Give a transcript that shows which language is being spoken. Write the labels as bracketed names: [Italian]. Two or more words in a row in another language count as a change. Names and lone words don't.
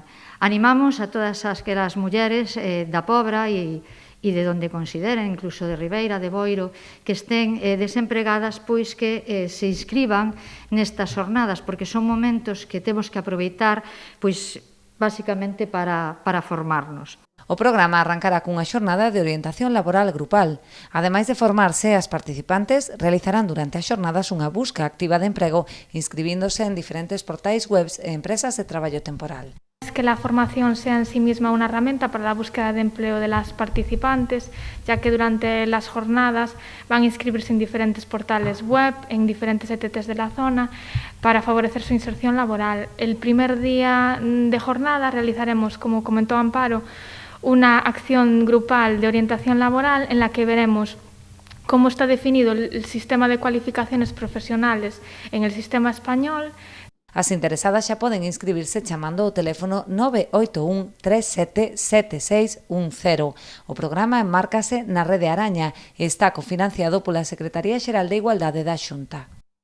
[Galician] Animamos a todas as mulleres da Pobra e de onde consideren, incluso de Ribeira, de Boiro, que estén desempregadas, pois que se inscriban nestas xornadas, porque son momentos que temos que aproveitar, pois, basicamente para formarnos. O programa arrancará cunha xornada de orientación laboral grupal. Ademais de formarse, as participantes realizarán durante as xornadas unha busca activa de emprego, inscribíndose en diferentes portais webs e empresas de traballo temporal. [Spanish] Que la formación sea en sí misma una herramienta para la búsqueda de empleo de las participantes, ya que durante las jornadas van a inscribirse en diferentes portales web, en diferentes ETTs de la zona, para favorecer su inserción laboral. El primer día de jornada realizaremos, como comentó Amparo, una acción grupal de orientación laboral en la que veremos cómo está definido el sistema de cualificaciones profesionales en el sistema español. [Galician] As interesadas xa poden inscribirse chamando ao teléfono 981 37 7610. O programa enmárcase na Rede Araña e está cofinanciado pola Secretaría Xeral de Igualdade da Xunta.